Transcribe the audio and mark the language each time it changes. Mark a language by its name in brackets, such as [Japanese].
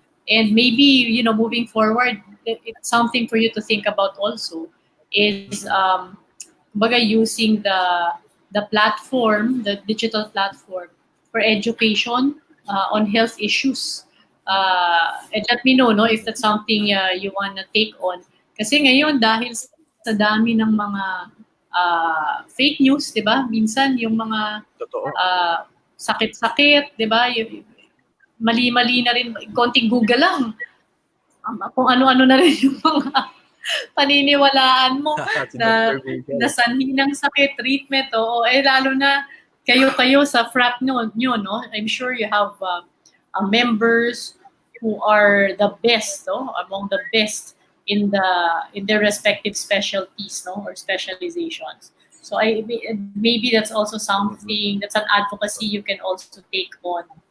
[English] And maybe, moving forward, it's something for you to think about also is, using the platform, the digital platform for education on health issues. And let me know, no, if that's something you wanna take on. [Filipino] Kasi ngayon, dahil sa dami ng mga fake news, 'di ba? Minsan yung mga sakit-sakit, 'di ba? Mali-mali na rin, konting Google lang. Kung ano-ano na rin yung mga paniniwalaan mo na sanhi ng sakit, treatment, lalo na kayo sa frat nyo, no? [English] I'm sure you have members who are the best, no? Among the best in their respective specialties, no, or specializations. So maybe that's also something, that's an advocacy you can also take on.